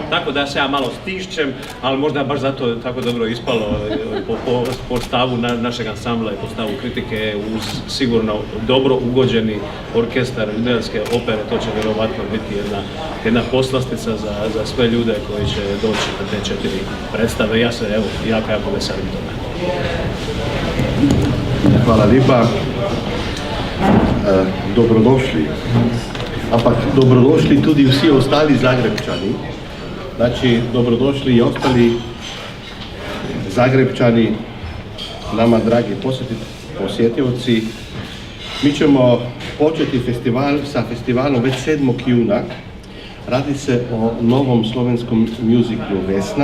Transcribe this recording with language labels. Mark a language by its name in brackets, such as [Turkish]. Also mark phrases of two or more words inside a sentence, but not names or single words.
[Croatian] Tako da se ja malo stišćem, ali možda baš zato tako dobro ispalo po stavu našeg ansambla i po stavu kritike uz sigurno dobro ugođeni orkestar Ljubljanske opere. To će vjerovatno biti jedna poslastica za sve ljude koji će doći na te 4 predstave. Ja se evo jako veselim toga. Hvala lijepa. Dobrodošli. [Slovenian] Ampak dobrodošli tudi vsi ostali Zagrebčani. [Croatian] Znači, dobrodošli i ostali Zagrebčani, nama dragi posjetioci. Mi ćemo početi sa festivalom već 7. juna. Radi se o novom slovenskom muziklu Vesna.